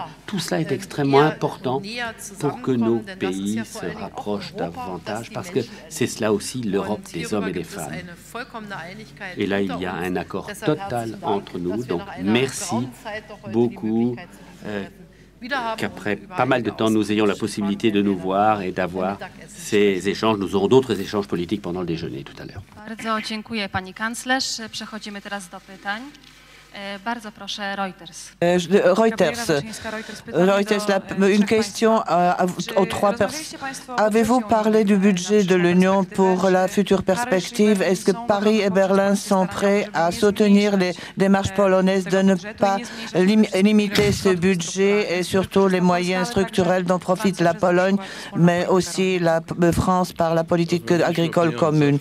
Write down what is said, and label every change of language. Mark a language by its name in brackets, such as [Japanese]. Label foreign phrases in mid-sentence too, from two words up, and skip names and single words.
[French] Tout cela est extrêmement important pour que nos pays se rapprochent davantage, parce que c'est cela aussi l'Europe des hommes et des femmes. Et là, il y a un accord total entre nous, donc merci beaucoup. Qu'après pas mal de temps, nous ayons la possibilité de nous voir et d'avoir ces échanges. Nous aurons d'autres échanges politiques pendant le déjeuner tout à l'heure. [Polish] Bardzo dziękuję pani kanclerz. Przechodzimy teraz do pytań. Bardzo proszę, Reuters. [French] Une question aux trois personnes. Avez-vous parlé du budget de l'Union pour la future perspective? Est-ce que Paris et Berlin sont prêts à soutenir les démarches polonaises de ne pas limiter ce budget et surtout les moyens structurels dont profite la Pologne, mais aussi la France par la politique agricole commune?